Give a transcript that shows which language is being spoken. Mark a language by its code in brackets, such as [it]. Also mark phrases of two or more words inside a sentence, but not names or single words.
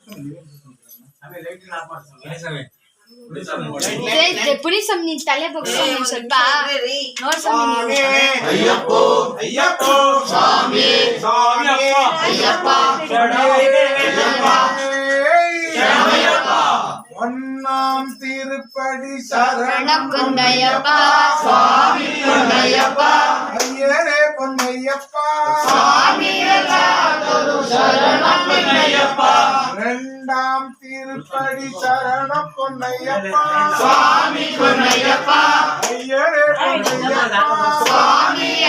[kn] ಪುರಿ ಸ್ವಾಮಿ ತಲೆ ಬಗ್ಗೆ ಸ್ವಲ್ಪ ನೋಡ್ ಸ್ವಾಮಿ ಅಯ್ಯಪ್ಪ ಅಯ್ಯಪ್ಪ ಸ್ವಾಮಿ ಸ್ವಾಮಿ ಅಯ್ಯಪ್ಪ ಶರಣಯ್ಯಪ್ಪ [ta] ஒன்னாம் திருப்படி சரணம் பொன்னையப்பா சுவாமி பொன்னையப்பா ஐயரே பொன்னையப்பா சுவாமி சரணம் பொன்னையப்பா இரண்டாம் திருப்படி சரணம் பொன்னையப்பா சுவாமி பொன்னையப்பா ஐயரே பொன்னையப்பா சுவாமி